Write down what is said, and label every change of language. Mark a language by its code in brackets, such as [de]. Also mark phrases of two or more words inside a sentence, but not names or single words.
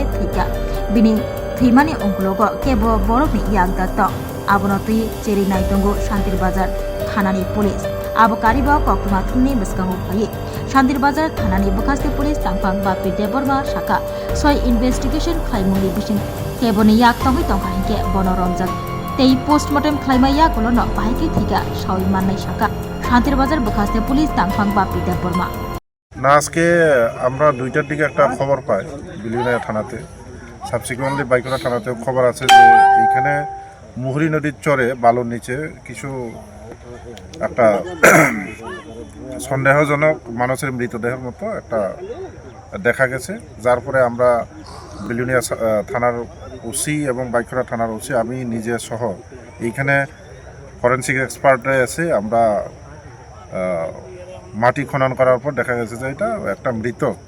[trp] thika bini thimani onglogo kebo borokni yakdato abonotui cheri naitongo Shantirbazar thanani police abokari ba koktuma thunni biskango phai Shantirbazar thanani bokhaste police tangpang bapi deborma shaka soi investigation khlaimuni bising keboni yak tongi tongkhainke bonoronjak tei postmortem khlaimai yakolono bahaike thika soi mannai shaka Shantirbazar bokhaste police tangpang bapi deborma [bn] না আজকে আমরা 2টার দিকে একটা খবর পাই বিলিউনিয়া থানাতে সাবসিকুয়েন্টলি বাইকরা থানাতেও খবর আছে যে এইখানে মুহুরী নদীর চরে বালুর নিচে কিছু একটা সন্দেহজনক মানুষের মৃতদেহের মতো একটা দেখা গেছে যার পরে আমরা বিলিউনিয়া থানার ওসি এবং বাইকরা থানার ওসি আমি নিজে সহ এইখানে ফরেনসিক এক্সপার্টে এসে আমরা মাটি খনন করার পর দেখা গেছে যে এটা একটা মৃত